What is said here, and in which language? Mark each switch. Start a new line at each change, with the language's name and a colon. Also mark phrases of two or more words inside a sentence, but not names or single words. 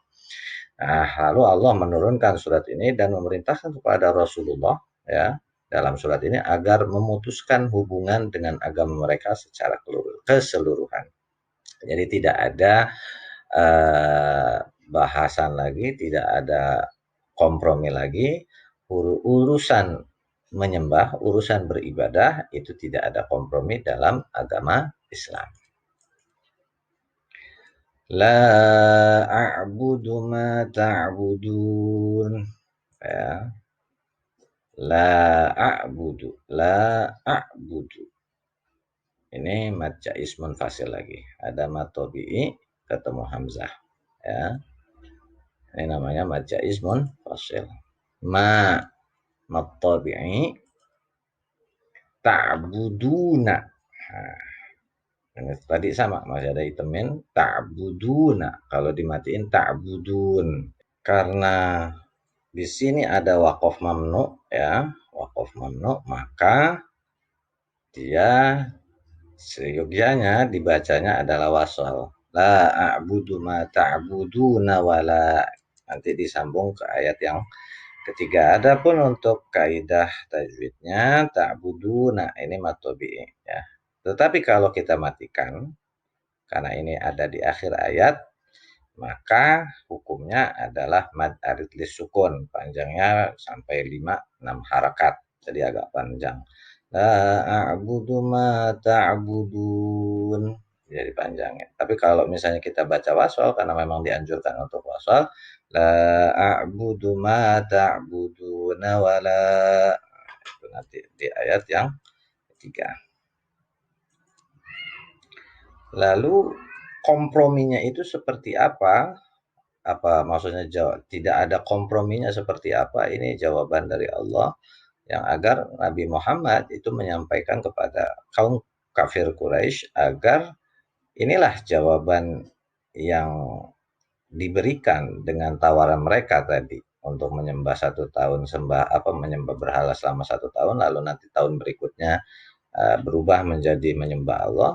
Indonesian: Nah, lalu Allah menurunkan surat ini dan memerintahkan kepada Rasulullah, ya, dalam surat ini agar memutuskan hubungan dengan agama mereka secara keseluruhan. Jadi tidak ada bahasan lagi, tidak ada kompromi lagi. Urusan menyembah, urusan beribadah itu tidak ada kompromi dalam agama Islam.
Arabic: لا أعبد ما تعبدون. Ya. لا أعبد. لا أعبد.
Indonesian: Ini
Arabic: مد جائز منفصل
Indonesian: lagi. Ada
Arabic: مد طبيعي
Indonesian: ketemu hamzah. Ya. Ini namanya
Arabic: مد جائز منفصل. ما مد طبيعي تعبدونا.
Indonesian: Nah, ini tadi sama, masih ada itemin ta'buduna. Kalau dimatiin ta'budun. Karena di sini ada
Arabic: وقف ممنوع,
Indonesian: ya,
Arabic: وقف ممنوع,
Indonesian: maka dia seyogyanya dibacanya adalah wasal.
Arabic: لا أعبد ما تعبدون ولا.
Indonesian: Nanti disambung ke ayat yang ketiga. Adapun untuk kaidah tajwidnya ta'buduna ini matobi, ya. Tetapi kalau kita matikan, karena ini ada di akhir ayat, maka hukumnya adalah
Arabic: مد عارض للسكون,
Indonesian: panjangnya sampai 5-6 harakat, jadi agak panjang.
Arabic: لا أعبد ما تعبدون,
Indonesian: jadi panjangnya. Tapi kalau misalnya kita baca wasal, karena memang dianjurkan untuk wasal,
Arabic: لا أعبد ما تعبدون ولا,
Indonesian: itu nanti di ayat yang ketiga. Lalu komprominya itu seperti apa? Apa maksudnya tidak ada komprominya seperti apa? Ini jawaban dari Allah yang agar Nabi Muhammad itu menyampaikan kepada kaum kafir Quraisy agar inilah jawaban yang diberikan dengan tawaran mereka tadi untuk menyembah 1 tahun menyembah berhala selama 1 tahun, lalu nanti tahun berikutnya berubah menjadi menyembah Allah.